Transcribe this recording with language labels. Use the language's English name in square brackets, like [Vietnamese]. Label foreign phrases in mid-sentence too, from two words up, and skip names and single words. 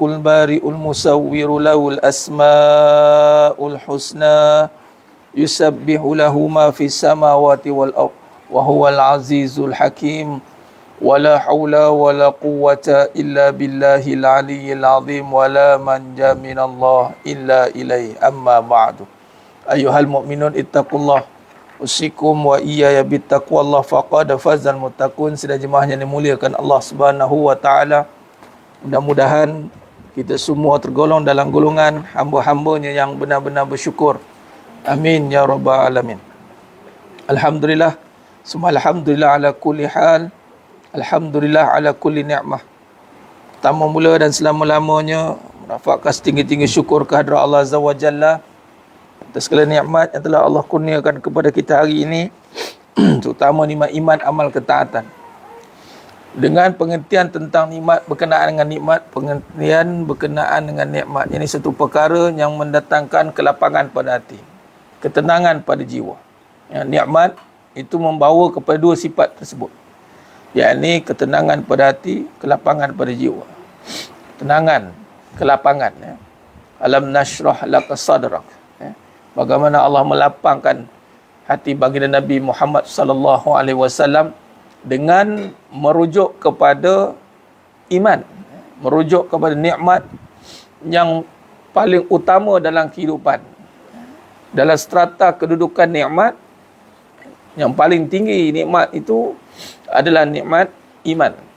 [Arabic] البارئ المصور له الأسماء الحسنى يسبح له ما في السماوات والأرض وهو العزيز الحكيم ولا حول ولا قوة إلا بالله العلي العظيم ولا منجا من الله إلا إليه أما بعد أيها المؤمنون اتقوا الله أوصيكم وإياي بتقوى الله فقد فاز المتقون. [Malay] Sedaya jemaah yang dimuliakan Allah [Arabic] سبحانه وتعالى, [Malay] mudah-mudahan kita semua tergolong dalam golongan hamba-hambanya yang benar-benar bersyukur. [Arabic] آمين يا رب العالمين. الحمد لله, semua الحمد لله على كل حال. الحمد لله على كل نعمة. [Malay] Pertama mula dan selama-lamanya merafakkan setinggi-tinggi syukur kehadrat Allah [Arabic] عز وجل [Malay] atas segala nikmat yang telah Allah kurniakan kepada kita hari ini, terutama nikmat iman, amal ketaatan. Dengan pengertian tentang nikmat berkenaan dengan nikmat, pengertian berkenaan dengan nikmat, ini satu perkara yang mendatangkan kelapangan pada hati, ketenangan pada jiwa. Ya, nikmat itu membawa kepada dua sifat tersebut, yakni ketenangan pada hati, kelapangan pada jiwa. Tenangan, kelapangan. Ya. [Arabic] ألم نشرح لك صدرك. [Malay] Bagaimana Allah melapangkan hati baginda Nabi Muhammad [Arabic] صلى الله عليه وسلم [Malay] dengan merujuk kepada iman, merujuk kepada nikmat yang paling utama dalam kehidupan. Dalam strata kedudukan nikmat, yang paling tinggi nikmat itu adalah nikmat iman.